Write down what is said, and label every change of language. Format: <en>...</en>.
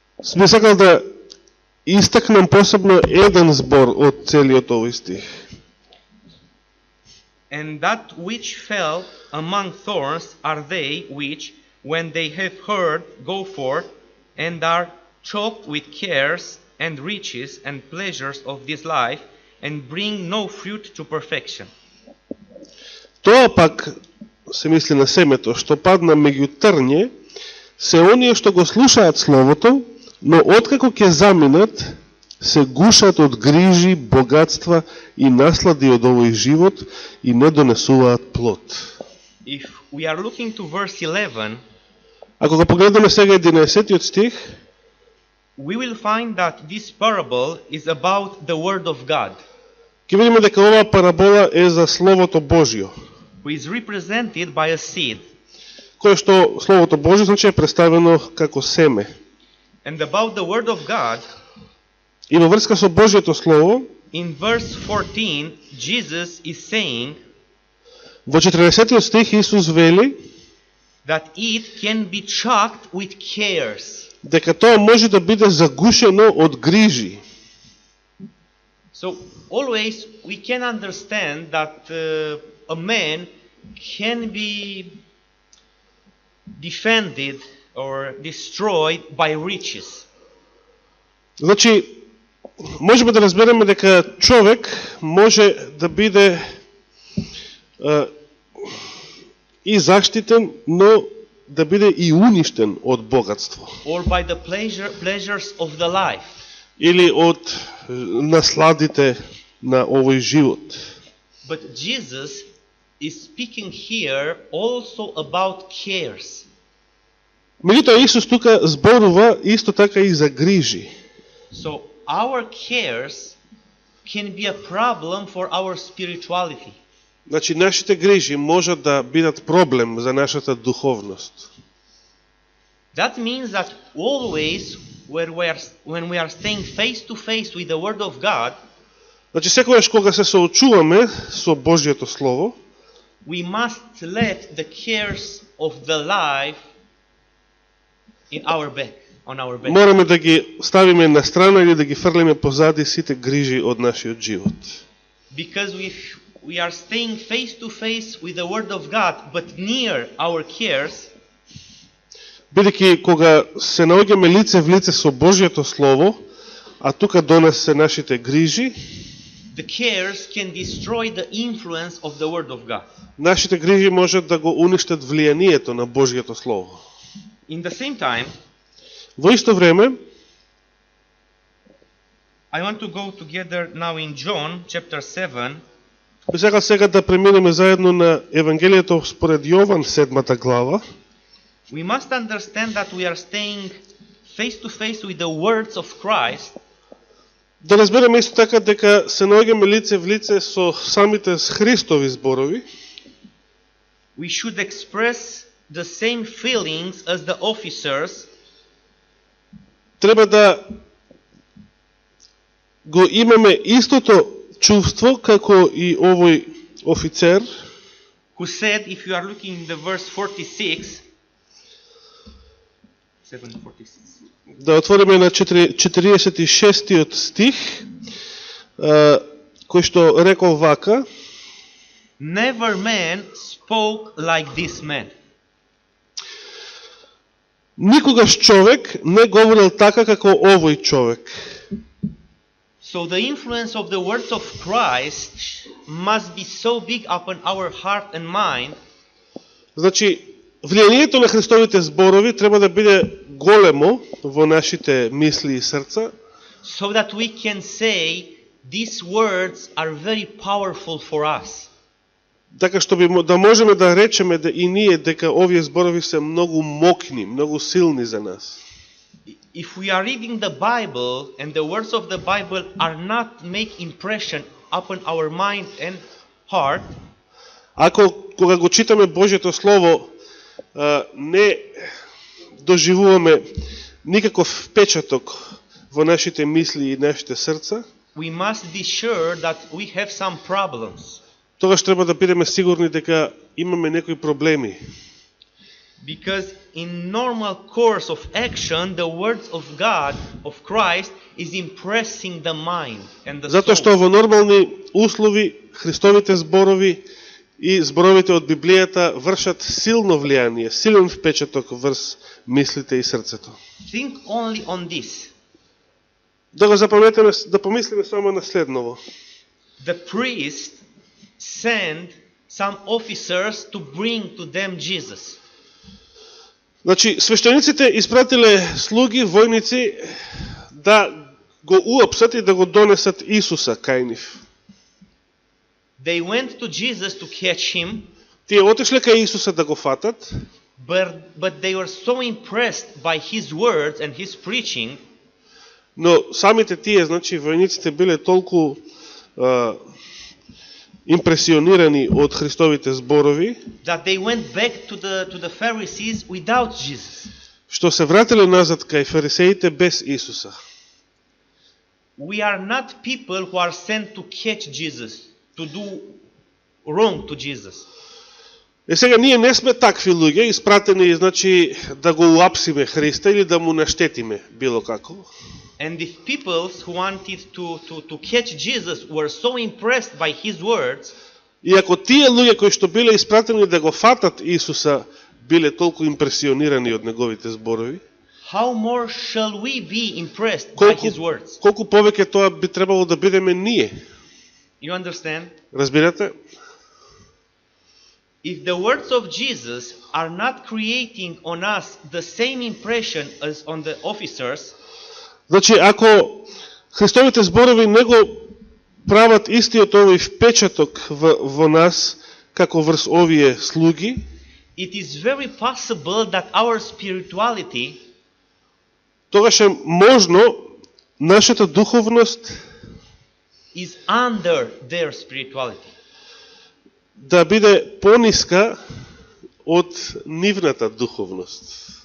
<mk>Сме сакал да истакнам посебно еден збор од целиот овој стих.</mk> <en>And that which fell among thorns are they which, when they have heard, go forth, and are choked with cares and riches and pleasures of this life, and bring no fruit to perfection.</en> <mk>Тоа пак се мисли на семето, што падна меѓу трње, се оние што го слушаат словото, но откако ќе заминат, се гушат од грижи, богатства и наслади од овој живот и не донесуваат плод.</mk> <en>If we are looking to verse 11,</en> <mk>ако го погледнеме сега 11 стих,</mk> <en>we will find that this parable is about the word of God,</en> <mk>ќе видиме дека оваа парабола е за Словото Божјо,</mk> <en>who is represented by a seed.</en> <mk>Кое што Словото Божјо значи е представено како семе.</mk> <en>And about the word of God,</en> <mk>и во врска со Божјото Слово,</mk> <en>in verse 14, Jesus is saying</en> <mk>во 14 стих Исус вели</mk> <en>that it can be choked with cares.</en> <mk>Дека тоа може да биде загушено од грижи.</mk> <en>So always we can understand that a man can be defended or destroyed by riches.</en> <mk>Значи, можеме да разбереме дека човек може да биде и заштитен, но да биде и уништен од богатство.</mk> <en>Or by the pleasures of the life.</en> <mk>Или од насладите на овој живот.</mk> <en>But Jesus is speaking here also about cares.</en> <mk>Меѓутоа Исус тука зборува исто така и за грижи.</mk> <en>So our cares can be a problem for our spirituality.</en> <mk>Значи нашите грижи можат да бидат проблем за нашата духовност.</mk> <en>That means that always when we are staying face to face with the word of God,</en> <mk>значи секогаш кога се соочуваме со Божјото слово,</mk> <en>we must let the cares of the life in our back, on our back.</en> <mk>Мораме да ги ставиме на страна или да ги фрлиме позади сите грижи од нашиот живот.</mk> <en>Because we are staying face to face with the word of God, but near our cares,</en> <mk>бидејќи кога се наоѓаме лице в лице со Божјото слово, а тука до нас се нашите грижи,</mk> <en>the cares can destroy the influence of the word of God.</en> <mk>Нашите грижи можат да го уништат влијанието на Божјото слово.</mk> <en>In the same time,</en> <mk>во исто време,</mk> <en>I want to go together now in John chapter 7.</en> <mk>би сакал сега да преминеме заедно на Евангелието според Јован 7 глава.</mk> <en>We must understand that we are staying face to face with the words of Christ.</en> <mk>Да разбереме исто така дека се наоѓаме лице в лице со самите Христови зборови.</mk> <en>We should express the same feelings as the officers</en> <mk>треба да го имаме истото чувство како и овој офицер,</mk> <en>who said, if you are looking in the verse 46, 7:46.</en> <mk>да отвориме на 46 стих, кој што рекол вака:</mk> <en>Never man spoke like this man.</en> <mk>Никогаш човек не говорил така како овој човек.</mk> <en>So the influence of the words of Christ must be so big upon our heart and mind.</en> <mk>Значи, влијанието на Христовите зборови треба да биде големо во нашите мисли и срца,</mk> <en>So that we can say these words are very powerful for us.</en> <mk>така што да можеме да речеме да и ние дека овие зборови се многу мокни, многу силни за нас.</mk> <en>If we are reading the Bible and the words of the Bible are not make impression upon our mind and heart,</en> <mk>Ако кога го читаме Божјето Слово не доживуваме никаков впечаток во нашите мисли и нашите срца,</mk> <en>we must be sure that we have some problems.</en> <mk>тогаш треба да бидеме сигурни дека имаме некои проблеми.</mk> <en>Because in normal course of action, the words of God, of Christ, is impressing the mind and the</en> <mk>Затоа што</mk> <en>soul.</en> <mk>во нормални услови Христовите зборови и зборовите од Библијата вршат силно влијание, силен впечаток врз мислите и срцето.</mk> <en>Think only on this.</en> <mk>Да го запаметиме, да помислиме само на следново.</mk> <en>The priest sent some officers to bring to them Jesus.</en> <mk>Значи, свештениците испратиле слуги, војници, да го уапсат и да го донесат Исуса кај нив.</mk> <en>They went to Jesus to catch him,</en> <mk>Тие отишле кај Исуса да го фатат,</mk> <en>but they were so impressed by his words and his preaching</en> <mk>но самите тие, значи, војниците биле толку импресионирани од Христовите зборови,</mk> <en>that they went back to the Pharisees without Jesus.</en> <mk>што се вратиле назад кај фарисеите без Исуса.</mk> <en>We are not people who are sent to catch Jesus, to do wrong to Jesus.</en> <mk>Е сега ние не сме такви луѓе, испратени, значи, да го уапсиме Христа или да му наштетиме било како.</mk> <en>And if people who wanted to catch Jesus were so impressed by his words,</en> <mk>И ако тие луѓе кои што биле испратени да го фатат Исуса биле толку импресионирани од неговите зборови,</mk> <en>how more shall we be impressed by his words?</en> <mk>колку повеќе тоа би требало да бидеме ние.</mk> <en>You understand?</en> <mk>Разбирате?</mk> <en>If the words of Jesus are not creating on us the same impression as on the officers,</en> <mk>Значи, ако Христовите зборови не го прават истиот овој впечаток во нас, како врз овие слуги,</mk> <en>it is very possible that our spirituality</en> <mk>тогаш е можно нашата духовност</mk> <en>is under their spirituality.</en> <mk>да биде пониска од нивната духовност.</mk>